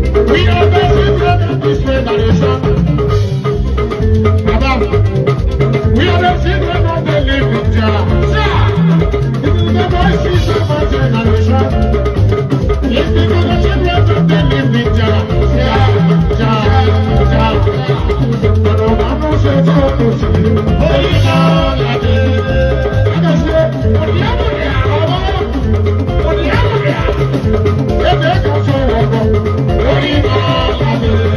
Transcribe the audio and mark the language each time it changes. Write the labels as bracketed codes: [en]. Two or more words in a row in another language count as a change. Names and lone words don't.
[en] We are the children of this generation. Madam, we are the children of the living Jah. Sir, this is the voices of our generation. Listen to the children of the living Jah. Jah, Jah, Jah. [yo] Ọ̀rọ̀ máa ń ṣe tí o kò sí. Orí náà la dé. A kò ṣe òní àmúlẹ̀ àwọn òní àmúlẹ̀. Ebè kan sọ wọ̀pọ̀. Orí náà la dé.